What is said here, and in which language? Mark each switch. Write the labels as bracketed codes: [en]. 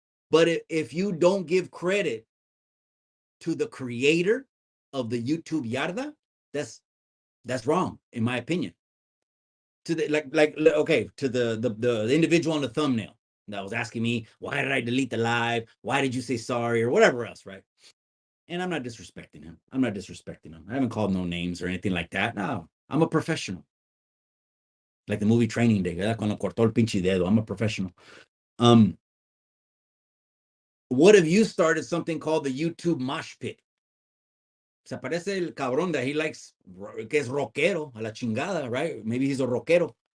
[en] But if you don't give credit to the creator of the YouTube yarda, that's wrong, in my opinion. To the okay, to the individual on the thumbnail that was asking me, why did I delete the live? Why did you say sorry or whatever else, right? And I'm not disrespecting him. I haven't called no names or anything like that. No, I'm a professional. Like the movie Training Day, [es] ¿verdad? Cuando cortó el pinche dedo. [en] I'm a professional. What if you started something called the YouTube mosh pit? [es] Se parece el cabrón [en] that he likes, [es] que es rockero, a la chingada, [en] right? Maybe he's a rockero.